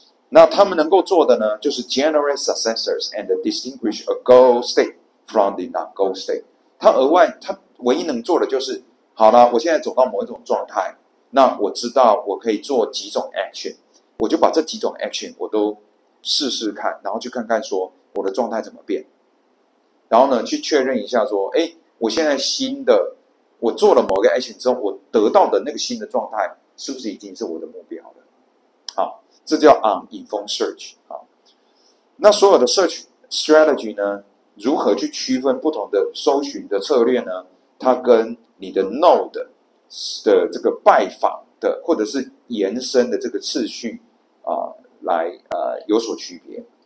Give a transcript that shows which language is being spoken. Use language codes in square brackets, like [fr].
[zh] 那他们能够做的呢，就是 [en] generate successors and distinguish a goal state from the non-goal state。 [zh] 他唯一能做的就是，好了，我现在走到某一种状态，那我知道我可以做几种 action， 我就把这几种 action 我都试试看，然后去看看说我的状态怎么变，然后呢去确认一下说，哎，我现在我做了某个 action 之后，我得到的那个新的状态是不是已经是我的目标了？好，这叫 uninformed search。好，那所有的 search strategy 呢，如何去区分不同的搜寻的策略呢？它跟你的 node 的这个拜访的或者是延伸的这个次序来有所区别。